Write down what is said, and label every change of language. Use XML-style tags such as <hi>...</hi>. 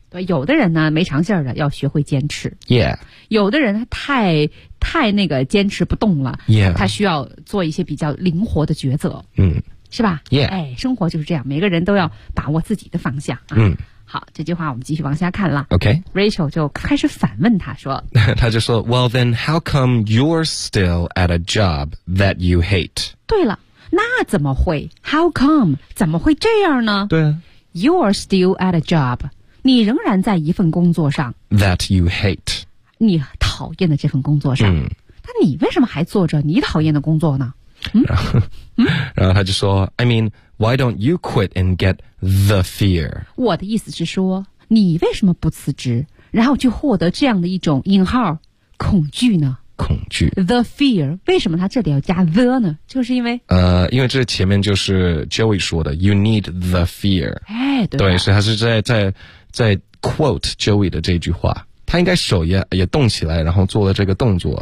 <zh>对，有的人呢没长性的，要学会坚持。</zh> <en>Yeah.</en> <zh>有的人太那个坚持不动了。</zh> <en>Yeah.</en> <zh>他需要做一些比较灵活的抉择。嗯。是吧？</zh> <en>Yeah.</en> <zh>哎，生活就是这样，每个人都要把握自己的方向啊。嗯，好，这句话我们继续往下看了。</zh> <en>OK，</en> <zh>Rachel 就开始反问他说，他就说</zh> <en>，Well then, how come you're still at a job that you hate？</en> <zh>对了，那怎么会 ？</zh> <en>How come？</en> <zh>怎么会这样呢？对啊，</zh> <en>You're still at a job，</en> <zh>你仍然在一份工作上</zh> <en>that you hate，</en> <zh>你讨厌的这份工作上。嗯，那你为什么还做着你讨厌的工作呢？然后他就说</zh> <en>I mean, why don't you quit and get the fear?</en> <zh>我的意思是说你为什么不辞职然后去获得这样的一种引号恐惧呢恐惧</zh> <en>The fear,</en> <zh>为什么他这里要加 the 呢就是因为因为这前面就是 Joey 说的</zh> <en>You need the fear</en> <zh>哎，对，所以他是在 quote Joey 的这句话他应该手也动起来然后做了这个动作。</zh>